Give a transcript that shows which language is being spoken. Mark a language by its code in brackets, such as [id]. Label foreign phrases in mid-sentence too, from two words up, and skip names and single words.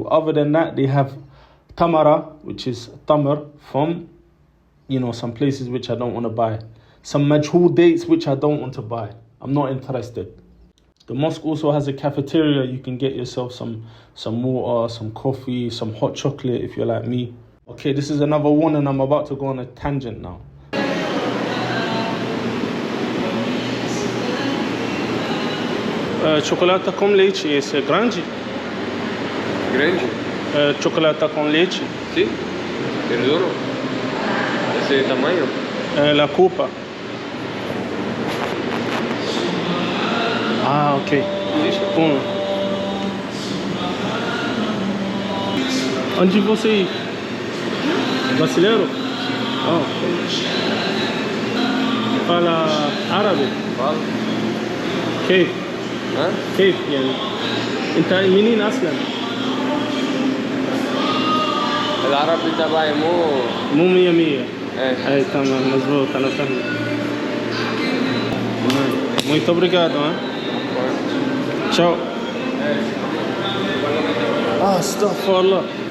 [en] Other than that, they have tamara, which is tamar from, some places which I don't want to buy. Some majhul dates which I don't want to buy. I'm not interested. The mosque also has a cafeteria. You can get yourself some water, some coffee, some hot chocolate if you're like me. Okay, this is another one and I'm about to go on a tangent now. [pt] Chocolate com leite, esse é grande? Grande? Chocolate com leite. Sim. [es] El duro. [pt] Esse tamanho? [es] La copa. Ah, ok. [pt] Onde você ir? Brasileiro? Oh. Fala árabe? Fala. [ar] كيف؟ ها؟ كيف يعني؟ أنت منين أصلا؟ العربي تبعي مو 100. ايه أي تمام مظبوط أنا فاهم. [pt] Muito obrigado, hein? Tchau. Astaghfirullah.